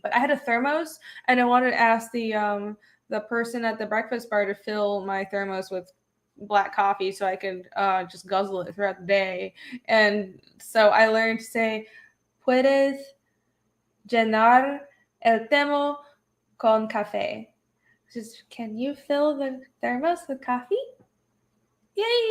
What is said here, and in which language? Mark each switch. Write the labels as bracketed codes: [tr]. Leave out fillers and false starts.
[en] But I had a thermos, and I wanted to ask the person at the breakfast bar to fill my thermos with black coffee so I could just guzzle it throughout the day. And so I learned to say, [es] puedes llenar el termo con café. [en] Just, can you fill the thermos with coffee? Yay!